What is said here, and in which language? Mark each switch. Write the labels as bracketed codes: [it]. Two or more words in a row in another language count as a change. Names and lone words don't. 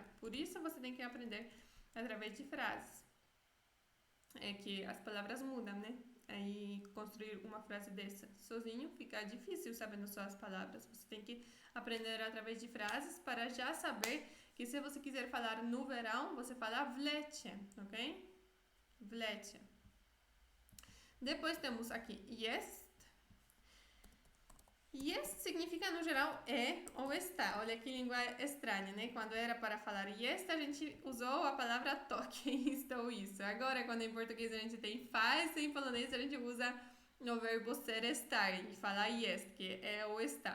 [pt] Por isso, você tem que aprender através de frases. É que as palavras mudam, né? Aí, construir uma frase dessa sozinho fica difícil sabendo só as palavras. Você tem que aprender através de frases para já saber que se você quiser falar no verão, você fala [pl] w lecie, [pt] ok? [pl] W lecie. [pt] Depois temos aqui jest. Jest significa, no geral, é ou está. Olha que língua estranha, né? Quando era para falar jest, a gente usou a palavra to, que é isto ou isso. Agora, quando em português a gente tem faz, em polonês a gente usa o verbo ser estar e fala jest, que é ou está.